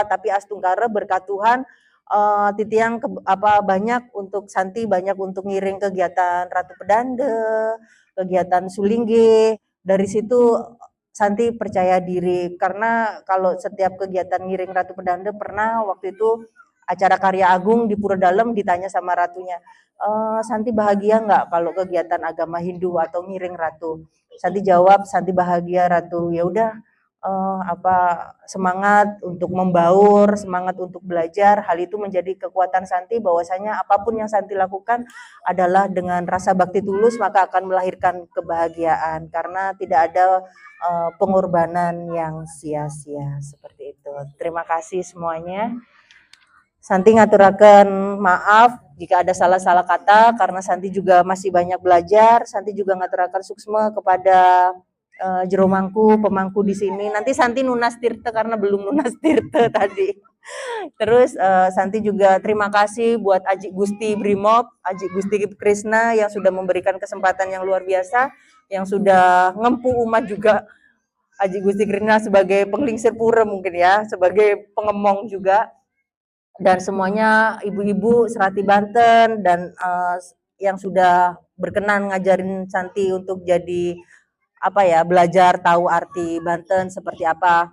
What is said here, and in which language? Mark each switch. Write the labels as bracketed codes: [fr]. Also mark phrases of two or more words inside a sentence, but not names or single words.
[id] Tapi Astunggara berkat Tuhan, Titiang banyak untuk Santi, banyak untuk ngiring kegiatan Ratu Pedanda, kegiatan Sulingge. Dari situ Santi percaya diri, karena kalau setiap kegiatan ngiring Ratu Pedanda, pernah waktu itu acara Karya Agung di Pura Dalem, ditanya sama ratunya, Santi bahagia nggak kalau kegiatan agama Hindu atau ngiring Ratu? Santi jawab, Santi bahagia Ratu. Ya udah, semangat untuk membaur, semangat untuk belajar. Hal itu menjadi kekuatan Santi, bahwasanya apapun yang Santi lakukan adalah dengan rasa bakti tulus, maka akan melahirkan kebahagiaan, karena tidak ada pengorbanan yang sia-sia, seperti itu. Terima kasih semuanya. Santi ngaturaken maaf jika ada salah-salah kata, karena Santi juga masih banyak belajar. Santi juga [ban] ngaturaken suksma [id] kepada Jero Mangku, pemangku di sini. Nanti Santi [ban] nunas tirte [id] karena belum [ban] nunas tirte [id] tadi. Terus Santi juga terima kasih buat Aji Gusti Brimob, Aji Gusti Krishna yang sudah memberikan kesempatan yang luar biasa, yang sudah ngempu umat juga. Aji Gusti Krishna sebagai penglingsir pura mungkin ya, sebagai pengemong juga. Dan semuanya ibu-ibu Serati Banten, dan yang sudah berkenan ngajarin Santi untuk jadi belajar tahu arti Banten seperti apa.